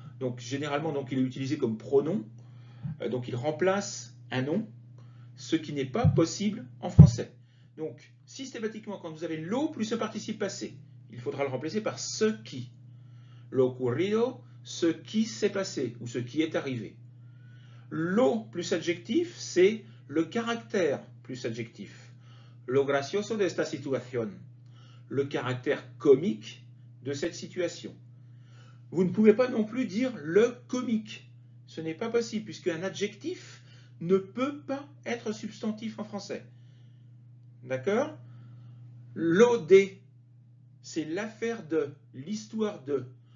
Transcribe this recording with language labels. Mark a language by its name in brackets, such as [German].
[French] Donc généralement, donc, il est utilisé comme pronom, donc il remplace un nom, ce qui n'est pas possible en français. Donc systématiquement, quand vous avez l'eau plus un participe passé, il faudra le remplacer par ce qui. [Spanish] Lo ocurrido, [French] ce qui s'est passé ou ce qui est arrivé. Lo plus adjectif, c'est le caractère plus adjectif. [Spanish] Lo gracioso de esta situación. [French] Le caractère comique de cette situation. Vous ne pouvez pas non plus dire le comique. Ce n'est pas possible, puisqu'un adjectif ne peut pas être substantif en français. D'accord? Lo de, c'est l'affaire de, l'histoire de.